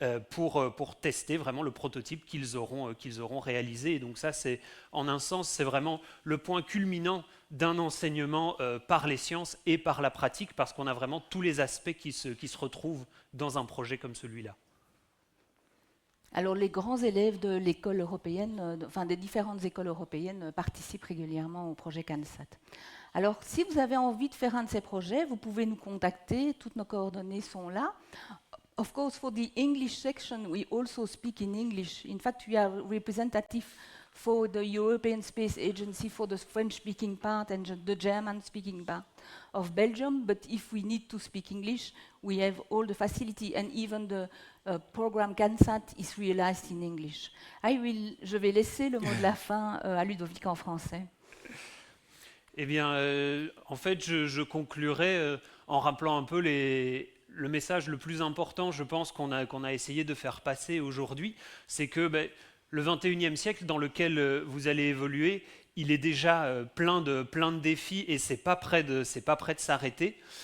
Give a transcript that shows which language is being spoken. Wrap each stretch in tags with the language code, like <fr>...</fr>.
<fr>pour tester vraiment le prototype qu'ils auront réalisé. Et donc ça, en un sens, c'est vraiment le point culminant d'un enseignement par les sciences et par la pratique, parce qu'on a vraiment tous les aspects qui se retrouvent dans un projet comme celui-là. Alors les grands élèves de l'école européenne, des différentes écoles européennes participent régulièrement au projet CANSAT. Alors si vous avez envie de faire un de ces projets, vous pouvez nous contacter, toutes nos coordonnées sont là.</fr> <en>Of course, for the English section, we also speak in English. In fact, we are representative for the European Space Agency for the French-speaking part and the German-speaking part of Belgium. But if we need to speak English, we have all the facility, and even the program CANSAT is realized in English.</en> <fr>Je vais laisser le mot de la fin à Ludovic en français. Eh bien, en fait, je conclurai en rappelant un peu le message le plus important, je pense, qu'on a essayé de faire passer aujourd'hui, c'est que le XXIe siècle dans lequel vous allez évoluer, il est déjà plein de défis et c'est pas prêt de s'arrêter.</fr>